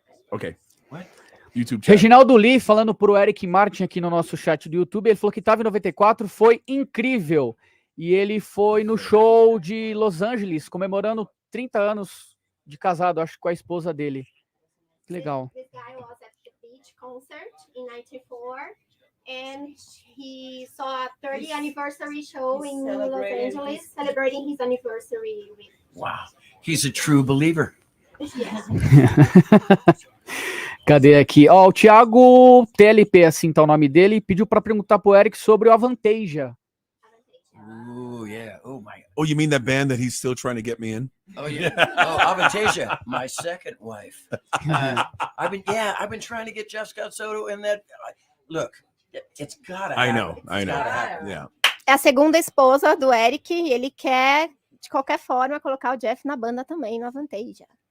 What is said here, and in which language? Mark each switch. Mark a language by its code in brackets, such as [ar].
[en] Okay. What? YouTube chat. [pt] Reginaldo Lee falando pro Eric Martin aqui no nosso chat do YouTube. Ele falou que tava em 94, foi incrível. E ele foi no show de Los Angeles, comemorando 30 anos de casado, acho que com a esposa dele. Que legal. [en] This guy was at the beach concert in 94 and he saw a 30th anniversary show in Los Angeles celebrating his anniversary with Wow. He's a true believer. [pt] Cadê aqui? Ó, o Thiago TLP, assim tá o nome dele, pediu para perguntar pro Eric sobre o Avantasia. [en] Oh, yeah. Oh, my. Oh, you mean that band that he's still trying to get me in? Oh, yeah. Oh, Avantasia, my second wife. I've been trying to get Jeff Scott Soto in that. Look, it's gotta happen. I know. It's gotta happen. Yeah. [pt] É a segunda esposa do Eric e ele quer, de qualquer forma, colocar o Jeff na banda também, no Avantasia.